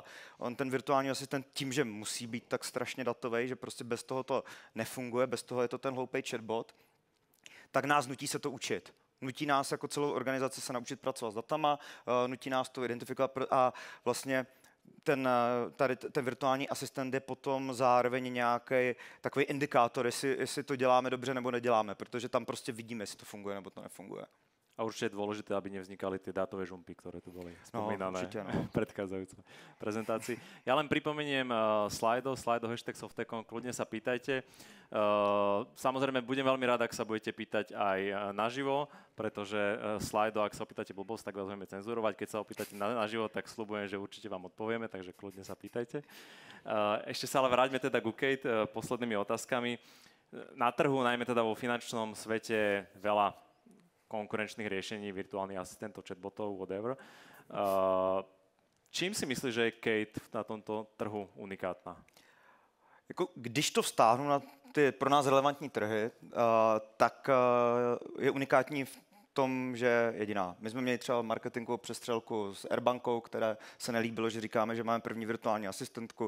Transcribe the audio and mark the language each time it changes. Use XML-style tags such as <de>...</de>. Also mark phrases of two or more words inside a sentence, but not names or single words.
<cs>On ten virtuální asistent tím, že musí být tak strašně datový, že prostě bez toho to nefunguje, bez toho je to ten hloupý chatbot, tak nás nutí se to učit. Nutí nás jako celou organizaci se naučit pracovat s datama, nutí nás to identifikovat a vlastně ten virtuální asistent je potom zároveň nějaký takový indikátor, jestli to děláme dobře nebo neděláme, protože tam prostě vidíme, jestli to funguje nebo to nefunguje.</cs> <sk>A určite je dôležité, aby nevznikali tie dátové žumpy, ktoré tu boli spomínané v predchádzajúcej prezentácii. Ja len pripomeniem Slido hashtag Softecon, kľudne sa pýtajte. Samozrejme, budem veľmi rád, ak sa budete pýtať aj naživo, pretože Slido, ak sa opýtate blbosť, tak vás budeme cenzurovať. Keď sa opýtate naživo, tak sľubujem, že určite vám odpovieme, takže kľudne sa pýtajte. Ešte sa ale vráťme teda ku Kate poslednými otázkami. Na trhu, najmä teda vo finančnom svete, veľa konkurenčných riešení, virtuálnych asistentov, chatbotov, whatever. Čím si myslíš, že je Kate na tomto trhu unikátna?</sk> <cs>Jako, když to vztáhnu na ty pro nás relevantní trhy, tak je unikátní v tom, že je jediná. My jsme měli třeba marketingovou přestřelku s Airbankou, které se nelíbilo, že říkáme, že máme první virtuální asistentku.</cs>